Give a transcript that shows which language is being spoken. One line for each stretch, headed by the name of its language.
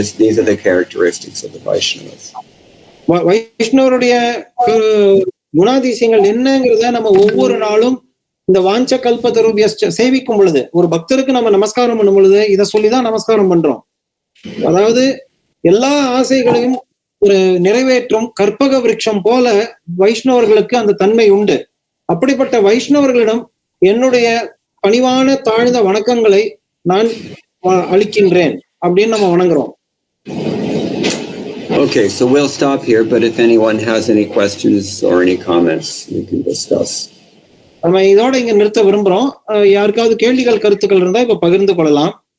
English: These are the characteristics of the Vaishnavas.
Tamil: வைஷ்ணவருடைய குணாதிசயங்கள் என்னங்கிறத நம்ம ஒவ்வொரு நாளும் இந்த வாஞ்ச கல்பதருபிய சேவிக்கும் பொழுது, ஒரு பக்தருக்கு நம்ம நமஸ்காரம் பண்ணும் பொழுது இதை சொல்லிதான் நமஸ்காரம் பண்றோம். அதாவது எல்லா ஆசைகளையும் ஒரு நிறைவேற்றும் கற்பக விருட்சம் போல வைஷ்ணவர்களுக்கு அந்த தன்மை உண்டு. அப்படிப்பட்ட வைஷ்ணவர்களிடம் என்னுடைய பணிவான தாழ்ந்த வணக்கங்களை நான் அளிக்கின்றேன் அப்படின்னு நம்ம வணங்குறோம்.
English: Okay, so we'll stop here, but if anyone has any questions or any comments, we can discuss.
Tamil: நம்ம இதோட இங்க நிறுத்த விரும்புறோம். யாருக்காவது கேள்விகள் கருத்துக்கள் இருந்தா இப்ப பகிர்ந்து கொள்ளலாம்.